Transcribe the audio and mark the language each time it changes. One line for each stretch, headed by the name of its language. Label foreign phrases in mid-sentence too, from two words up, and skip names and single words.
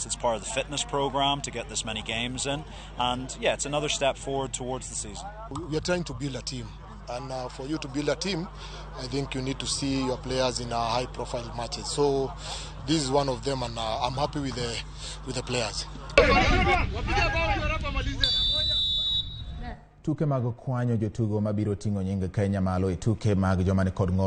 English: It's part of the fitness program to get this many games in, and yeah, it's another step forward towards the season. We are trying to build a team, and for you to build a team, I think you need to see your players in high-profile matches. So this is one of them, and I'm happy with the players.
Luo (Kenya and Tanzania): Tuke mag kwanyo jotugo mabiro ting'o nying Kenya malo e tuke mag joma ni kod ng'ol